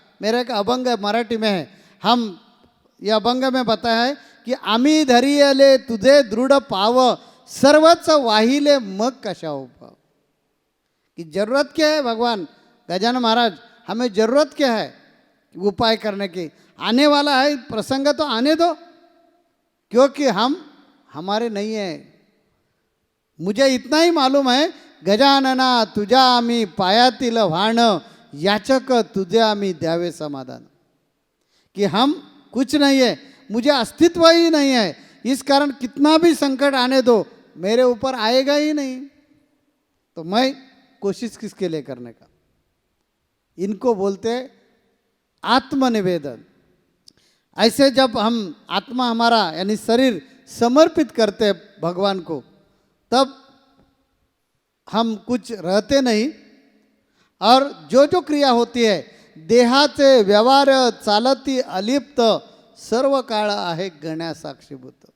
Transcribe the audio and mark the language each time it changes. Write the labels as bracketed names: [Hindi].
[Hindi] मेरा एक अभंग मराठी में है, हम ये अभंग में बताया है कि [Marathi] आम्ही धरियले तुझे दृढ़ पाव, सर्वच वाहिले मग कशा उपाव। [Hindi] कि जरूरत क्या है भगवान गजानन महाराज, हमें जरूरत क्या है उपाय करने की। आने वाला है प्रसंग तो आने दो, क्योंकि हम हमारे नहीं है। मुझे इतना ही मालूम है, [Marathi] गजानना तुझ्या आम्ही पायातील वाण, याचक तुझे आम्ही द्यावे समाधान। [Hindi] कि हम कुछ नहीं है, मुझे अस्तित्व ही नहीं है, इस कारण कितना भी संकट आने दो मेरे ऊपर आएगा ही नहीं, तो मैं कोशिश किसके लिए करने का। इनको बोलते आत्मनिवेदन। ऐसे जब हम आत्मा हमारा यानी शरीर समर्पित करते हैं भगवान को, तब हम कुछ रहते नहीं, और जो जो क्रिया होती है [Marathi] देहाचे व्यवहार चालती अलिप्त, सर्व काळ आहे गण्या साक्षीभूत।